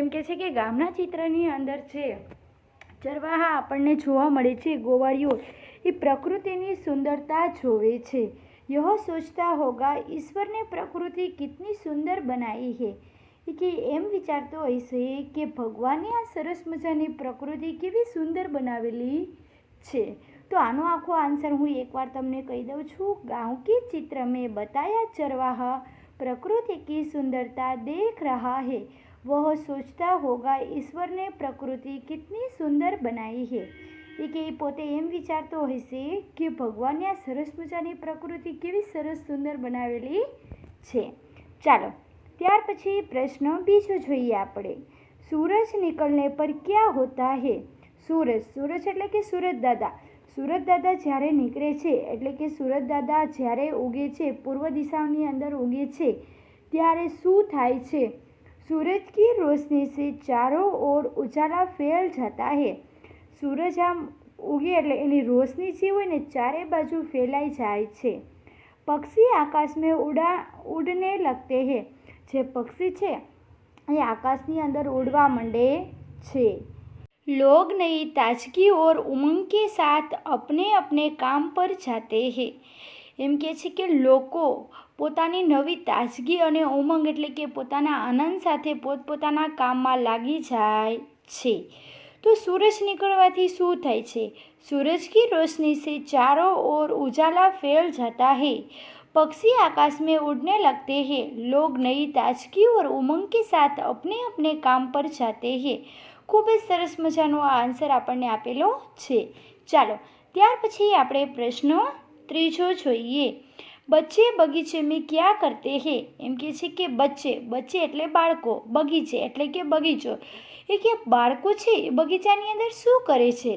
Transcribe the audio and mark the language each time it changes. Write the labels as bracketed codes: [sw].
[gu] એમ કહે છે કે ગામના ચિત્રની અંદર છે ચરવાહા આપણને જોવા મળે છે, ગોવાળીઓ એ પ્રકૃતિની સુંદરતા જોવે છે। [hi] यह सोचता होगा ईश्वर ने प्रकृति कितनी सुंदर बनाई है। [gu] કે એમ વિચારતો હશે કે ભગવાને આ સરસ મજાની પ્રકૃતિ કેવી સુંદર બનાવેલી છે। તો આનો આખો આન્સર હું એકવાર તમને કહી દઉં છું। [hi] गाँव के चित्र में बताया चरवाहा प्रकृति की सुंदरता देख रहा है, वह सोचता होगा ईश्वर ने प्रकृति कितनी सुंदर बनाई है। [gu] એ કે પોતે એમ વિચારતો હશે કે ભગવાને આ સરસ મજાની પ્રકૃતિ કેવી સરસ સુંદર બનાવેલી છે। ચાલો ત્યાર પછી પ્રશ્ન બીજો જોઈએ આપણે। [hi] સૂરજ નિકલને પર ક્યાં હોતા હે? [gu] સૂરજ એટલે કે સૂરજ દાદા જ્યારે નીકળે છે એટલે કે સૂરજ દાદા જ્યારે ઉગે છે, પૂર્વ દિશાની અંદર ઉગે છે ત્યારે શું થાય છે? [hi] सूरज की रोशनी से चारों ओर उजाला फैल जाता है। [gu] સૂરજ આમ ઉગે એટલે એની રોશની જે હોય ને ચારે બાજુ ફેલાઈ જાય છે। [hi] પક્ષી આકાશ મેં ઉડને લગતે હે। [gu] જે પક્ષી છે એ આકાશની અંદર ઉડવા માંડે છે। [hi] लोग नई ताजगी और उमंग के साथ अपने अपने काम पर जाते हैं। [gu] એમ કહે છે કે લોકો પોતાની નવી તાજગી અને ઉમંગ એટલે કે પોતાના આનંદ સાથે પોતપોતાના કામમાં લાગી જાય છે। તો સૂરજ નીકળવાથી શું થાય છે? [hi] सूरज की रोशनी से चारों ओर उजाला फैल जाता है। पक्षी आकाश में उड़ने लगते हैं। लोग नई ताजगी और उमंग के साथ अपने अपने काम पर जाते हैं। [gu] ખૂબ જ સરસ મજાનો આ આન્સર આપણને આપેલો છે। ચાલો ત્યાર પછી આપણે પ્રશ્ન ત્રીજો જોઈએ। [hi] બચ્ચે બગીચે મેં ક્યાં કરતે હે? [gu] એમ કે છે કે બચ્ચે એટલે બાળકો, બગીચે એટલે કે બગીચો, એ કે બાળકો છે એ બગીચાની અંદર શું કરે છે?